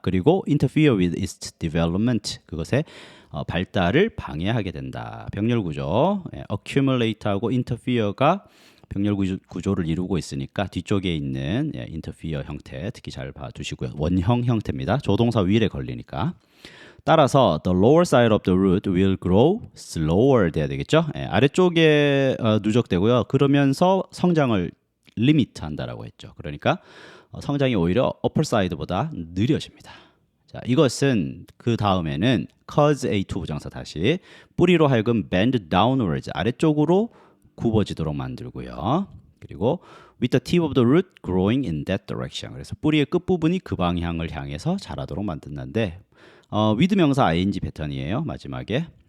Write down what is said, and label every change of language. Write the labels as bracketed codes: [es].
[ko] 그리고 [en] interfere with its development, [ko] 그것의 발달을 방해하게 된다. 병렬 구조, accumulate하고 interfere가 병렬 구조를 이루고 있으니까 뒤쪽에 있는 interfere 형태 특히 잘 봐주시고요. 원형 형태입니다. 조동사 위에 걸리니까. 따라서 [en] the lower side of the root will grow slower [ko] 돼야 되겠죠. 아래쪽에 누적되고요. 그러면서 성장을 리미트한다라고 했죠. 그러니까 성장이 오히려 upper side보다 느려집니다. 자, 이것은 그 다음에는 cause A2 부정사 다시 뿌리로 하여금 [en] bend downwards, [ko] 아래쪽으로 굽어지도록 만들고요. [en] 그리고 with the tip of the root growing in that direction. [ko] 그래서 뿌리의 끝부분이 그 방향을 향해서 자라도록 만든다는데 with 명사 ing 패턴이에요. 마지막에.